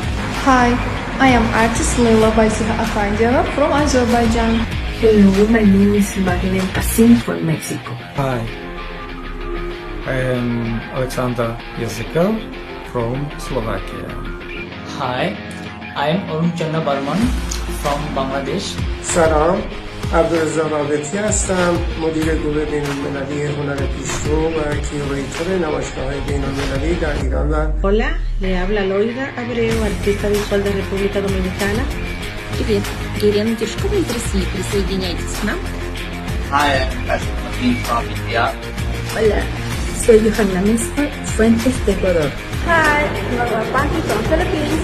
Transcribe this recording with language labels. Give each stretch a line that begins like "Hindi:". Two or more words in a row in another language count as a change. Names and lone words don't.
English: Hi, I am artist Leila Baisiha Akanjara from Azerbaijan. Hello, my name is Magdalene Cassin from Mexico. Hi, I am Alexander Yazikal from Slovakia. Hi, I am Arun Chandra Barman from Bangladesh.
Persian: سلام، عبدالرزاق عابدی هستم، مدیر گروه بین‌المللی هنر پیشرو و کیوریتور نمایشگاه‌های بین‌المللی در ایران و
Spanish: Hola, le habla Loida Abreu, artista visual de República Dominicana.
Russian: Привет, Елена Тишкова из России, присоединяйтесь к нам.
English: Hi, I'm Kasim from India.
Spanish: Hola, soy Johanna Mespa, Fuentes de Ecuador.
English: Hi, Laura Paki from Philippines.